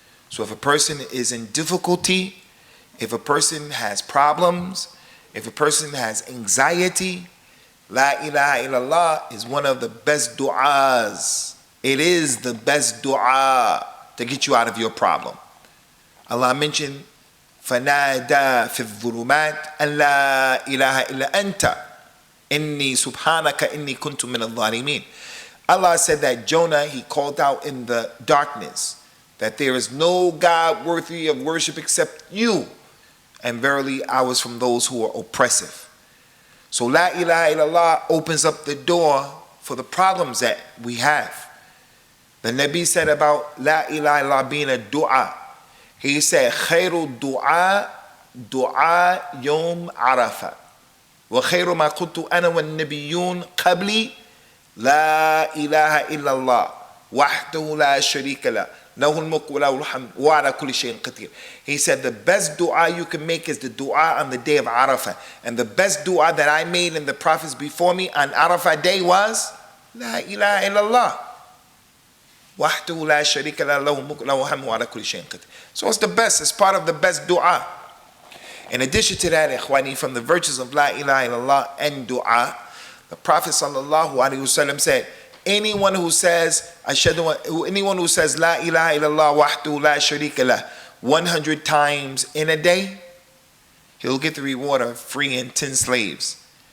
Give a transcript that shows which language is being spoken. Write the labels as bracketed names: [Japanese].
[English] So if a person is in difficulty, if a person has problems, if a person has anxiety, La ilaha illallah is one of the best du'as. It is the best dua to get you out of your problem. Allah mentioned, [Arabic] فَنَادَى فِي الظُّلُمَاتِ أَن لَا إِلَهَ إِلَّا أَنْتَ إِنِّي سُبْحَانَكَ إِنِّي كُنْتُ مِنَ الظَّالِمِينَ. [English] Allah said that Jonah, he called out in the darkness that there is no God worthy of worship except you. And verily, I was from those who are oppressive. So La ilaha illallah opens up the door for the problems that we have. The Nabi said about La ilaha illallah being a dua. He said, [Arabic] خير الدعاء دعاء يوم عرفة وخير ما قلت أنا والنبيون قبلي لا إله إلا الله وحده لا شريك له له الملك وله الحمد وعلى كل شيء قدير. [English] He said the best dua you can make is the dua on the day of Arafah. And the best dua that I made in the prophets before me on Arafah day was La ilaha illallah. [Arabic] وحده لا شريك له له الملك وله الحمد وعلى كل شيء قدير. [English] So it's the best, it's part of the best dua. In addition to that, ikhwani, from the virtues of La ilaha illallah and dua, the Prophet sallallahu alaihi wasallam said, anyone who says La ilaha illallah wahdahu la sharika lah 100 times in a day, he'll get the reward of freeing 10 slaves.